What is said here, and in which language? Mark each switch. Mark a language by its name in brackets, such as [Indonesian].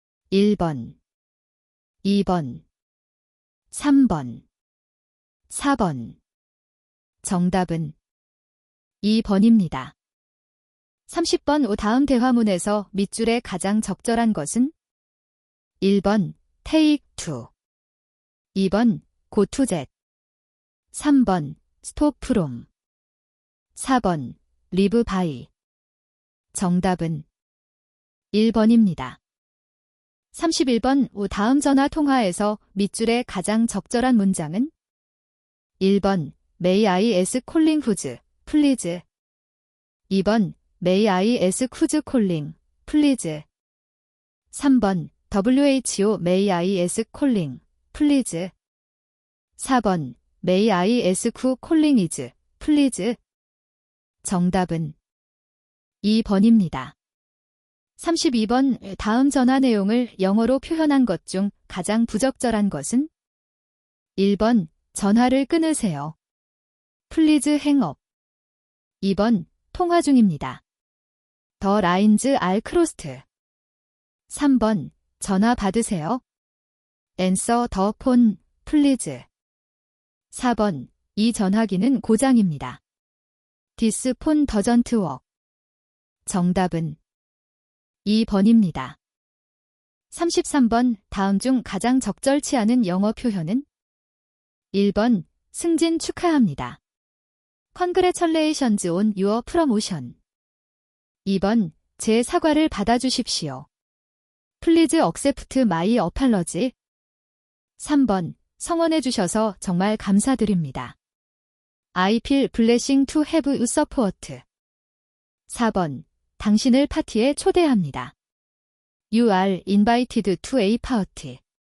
[Korean] 1번, 2번, 3번, 4번. 정답은 2번입니다. 30번 다음 대화문에서 밑줄에 가장 적절한 것은? [English] 1번 take to, 2번 go to jet, 3번 stop from, 4번 live by. [Korean] 정답은 1번입니다. 31번 다음 전화 통화에서 밑줄에 가장 적절한 문장은? [English] 1번 May I ask calling who's, please. 2번 May I ask who's calling, please. 3번 WHO May I ask calling, please. 4번 May I ask who calling is, please. [Korean] 정답은 2번입니다. 32번 다음 전화 내용을 영어로 표현한 것 중 가장 부적절한 것은? 1번 전화를 끊으세요. [English] Please hang up. 2번 [Korean] 통화 중입니다. [English] The lines are crossed. [Korean] 3번 전화 받으세요. [English] Answer the phone, please. [Korean] 4번 이 전화기는 고장입니다. [English] This phone doesn't work. [Korean] 정답은 2번입니다. 33번 다음 중 가장 적절치 않은 영어 표현은? 1번 승진 축하합니다. [English] Congratulations on your promotion. [Korean] 2번 제 사과를 받아주십시오. [English] Please accept my apology. [Korean] 3번 성원해 주셔서 정말 감사드립니다. [English] I feel blessing to have you support. [Korean] 4번. 당신을 파티에 초대합니다. [English] You are invited to a party.